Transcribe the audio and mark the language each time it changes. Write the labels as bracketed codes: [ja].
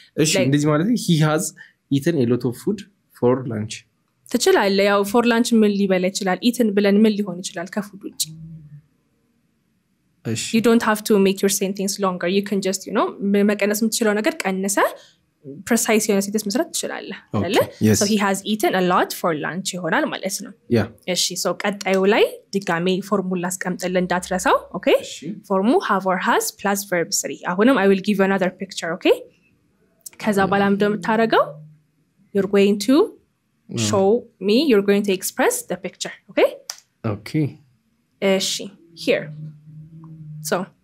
[am] እሺ እንደዚህ ማለት [en] he has eaten a lot of food for lunch [am] ትችላለህ ያው for lunch ምን ሊበላ ይችላል eaten ብለን ምን ሊሆን ይችላል ከፉድ ውጪ እሺ [en] you don't have to make your sentence longer you can just you know [am] መቀነስ የምትችለው ነገር ቀንሰ [en] precise የሆነ sentence መስራት ትችላለህ አይደለ so he has eaten a lot for lunch [am] ይሆናል ማለት ነው [en] እሺ so [am] ቀጣዩ ላይ ድጋሜ ፎርሙላ አስቀምጥልን እንዳትረሳው [en] okay ፎርሙ have or has plus verb 3 አሁንም I will give you another picture okay [am] ከዛ በኋላ እንደምታረጋው [en] you're going to show me you're going to express the picture okay እሺ here so